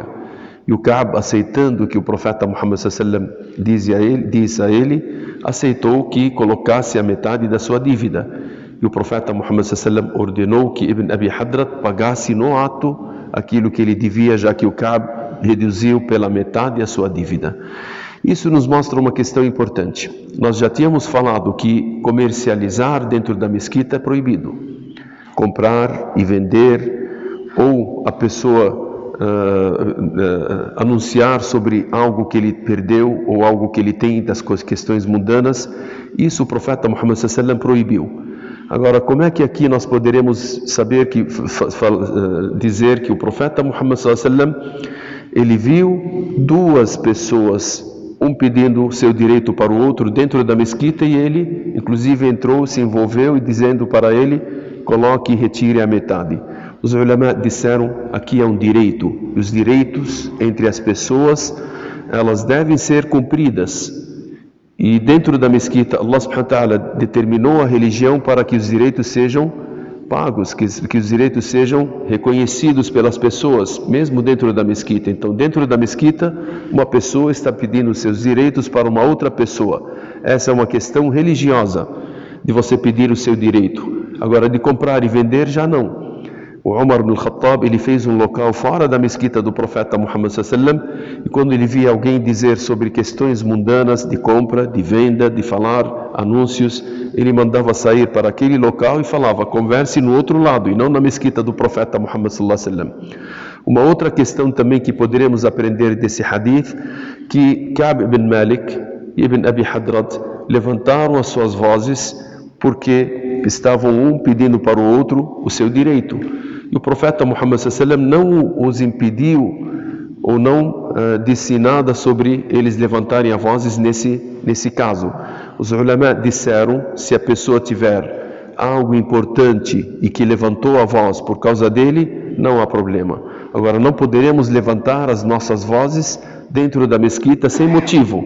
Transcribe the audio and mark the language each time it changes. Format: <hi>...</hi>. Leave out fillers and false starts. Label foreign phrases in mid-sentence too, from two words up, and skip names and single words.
<pt>E o Ka'b, aceitando que o profeta Muhammad</pt> <ar>صلى الله عليه وسلم</ar> <pt>disse a ele, aceitou que colocasse a metade da sua dívida. E o profeta Muhammad</pt> <ar>صلى الله عليه وسلم</ar> <pt>ordenou que Ibn Abi Hadrat pagasse no ato aquilo que ele devia, já que o Ka'b reduziu pela metade a sua dívida. Isso nos mostra uma questão importante. Nós já tínhamos falado que comercializar dentro da mesquita é proibido. Comprar e vender, ou a pessoa anunciar sobre algo que ele perdeu ou algo que ele tem das questões mundanas, isso o profeta Muhammad</pt> <ar>صلى الله عليه وسلم</ar> <pt>proibiu. Agora, como é que aqui nós poderemos saber dizer que o profeta Muhammad</pt> <ar>صلى الله عليه وسلم,</ar> <pt>ele viu duas pessoas, um pedindo o seu direito para o outro dentro da mesquita, e ele inclusive entrou, se envolveu e dizendo para ele: coloque e retire a metade. Os ulama disseram: aqui é um direito, e os direitos entre as pessoas, elas devem ser cumpridas. E dentro da mesquita, Allah</pt> <ar>سبحانه وتعالى</ar> <pt>determinou a religião para que os direitos sejam pagos, que os direitos sejam reconhecidos pelas pessoas, mesmo dentro da mesquita. Então, dentro da mesquita, uma pessoa está pedindo seus direitos para uma outra pessoa. Essa é uma questão religiosa, de você pedir o seu direito. Agora, de comprar e vender, já não. O Umar ibn al-Khattab, ele fez um local fora da mesquita do profeta Muhammad</pt> <ar>صلى الله عليه وسلم,</ar> <pt>e quando ele via alguém dizer sobre questões mundanas de compra, de venda, de falar anúncios, ele mandava sair para aquele local e falava: converse no outro lado e não na mesquita do profeta Muhammad</pt> <ar>صلى الله عليه وسلم.</ar> <pt>Uma outra questão também que poderemos aprender desse hadith, que Ka'b ibn Malik e Ibn Abi Hadrat levantaram as suas vozes porque estavam um pedindo para o outro o seu direito. E o profeta Muhammad</pt> <ar>صلى الله عليه وسلم</ar> <pt>não os impediu ou não disse nada sobre eles levantarem as vozes nesse caso. Os ulama disseram: se a pessoa tiver algo importante e que levantou a voz por causa dele, não há problema. Agora, não poderemos levantar as nossas vozes dentro da mesquita sem motivo.</pt>